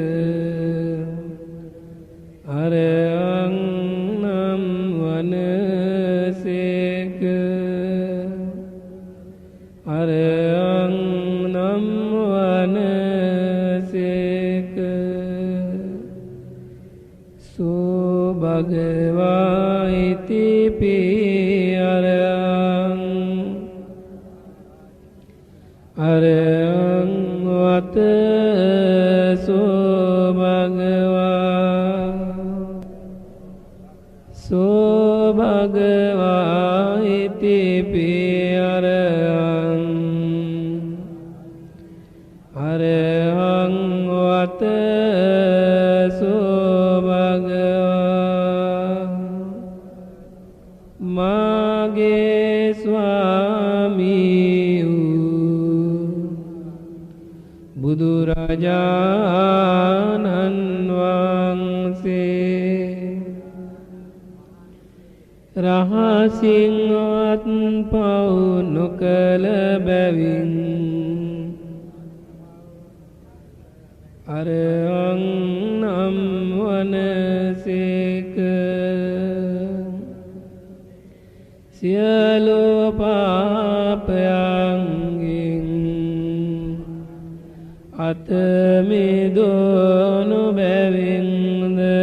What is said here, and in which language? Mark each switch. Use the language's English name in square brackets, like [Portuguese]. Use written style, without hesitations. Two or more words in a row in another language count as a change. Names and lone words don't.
[Sinhala] අරහං නම් වනසේක අරහං නම් වනසේක [Pali] සෝ භගවා ඉතිපි අරහං අරහං වත සෝ භගවා ඉතිපි අරහං අරහං වත සෝ භගවා [Sinhala] මාගේ ස්වාමී වූ බුදුරජාණන් වහන්සේ රහසින්වත් පව් නොකළ බැවින් අරහං නම් වනසේක සියලු පාපයන්ගෙන් අත මිදුණු බැවින්ද